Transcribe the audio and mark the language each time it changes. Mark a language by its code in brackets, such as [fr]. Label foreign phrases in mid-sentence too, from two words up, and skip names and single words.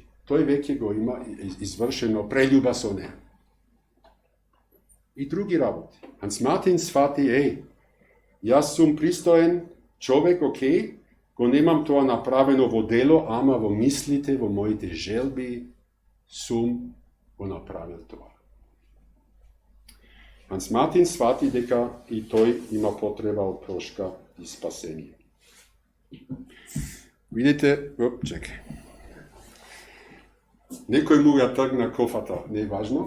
[mk] Тој веќе го има извршено прељуба со неа. И други работи. Ханс Мартин свати, јас сум пристоен човек, го немам тоа направено во дело, ама во мислите, во моите желби, сум го направил то. Ханс Мартин схвати дека и тој има потреба од прошка и спасение. Видите, чекај. Некој му га тргна кофата, не је важно.